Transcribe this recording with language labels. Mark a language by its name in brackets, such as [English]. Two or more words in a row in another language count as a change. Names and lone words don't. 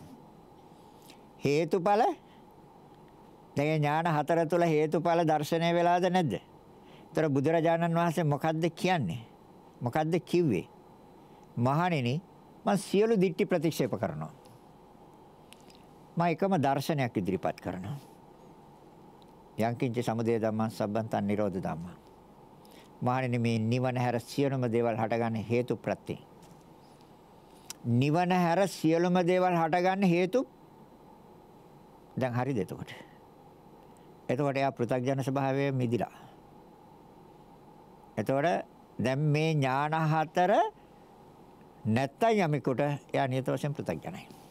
[Sinhala] හේතුඵල දැන් ඥාන හතර තුල හේතුඵල දර්ශනය වෙලාද නැද්ද? ඒතර බුදුරජාණන් වහන්සේ මොකද්ද කියන්නේ? මොකද්ද කිව්වේ? මහණෙනි මම සියලු දිට්ඨි ප්‍රතික්ෂේප කරනවා. මම එකම දර්ශනයක් ඉදිරිපත් කරනවා. [Pali] යංකින්ච සමුදය ධම්මං සබ්බන්තං නිරෝධ ධම්මං. [Sinhala] මහණෙනි මේ නිවන හැර සියලුම දේවල් හටගන්නේ හේතු ප්‍රත්‍යයෙන්. නිවන හැර සියලුම දේවල් හටගන්නේ හේතු. දැන් හරිද එතකොට? එතකොට යා පෘථග්ජන ස්වභාවය මිදිලා. එතකොට දැන් මේ ඥාන හතර නැත්තම් යමෙකුට යා නියත වශයෙන් පෘථග්ජනයි.